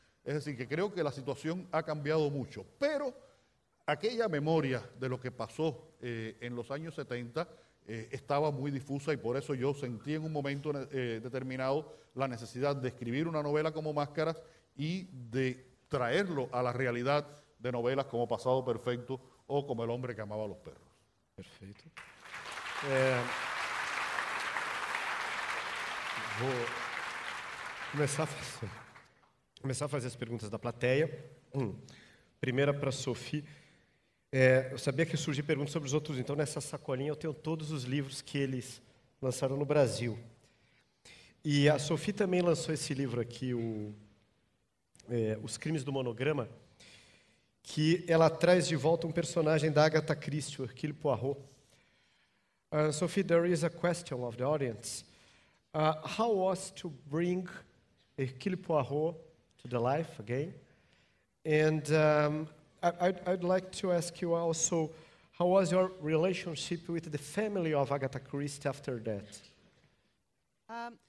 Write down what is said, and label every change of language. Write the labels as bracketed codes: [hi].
[es] Es decir, que creo que la situación ha cambiado mucho, pero aquella memoria de lo que pasó en los años 70 estaba muy difusa, y por eso yo sentí en un momento determinado la necesidad de escribir una novela como Máscaras y de traerlo a la realidad de novelas como Pasado Perfecto o como El hombre que amaba a los perros. [pt] Perfeito. Vou começar a fazer as perguntas da plateia. Primeira para a Sophie. Eu sabia que surgiam perguntas sobre os outros, então nessa sacolinha eu tenho todos os livros que eles lançaram no Brasil. E a Sophie também lançou esse livro aqui, Os Crimes do Monograma, que ela traz de volta um personagem da Agatha Christie, o Hercule Poirot. [en] Sophie, there is a question of the audience. How was to bring Hercule Poirot to the life again? And I'd like to ask you also, how was your relationship with the family of Agatha Christie after that?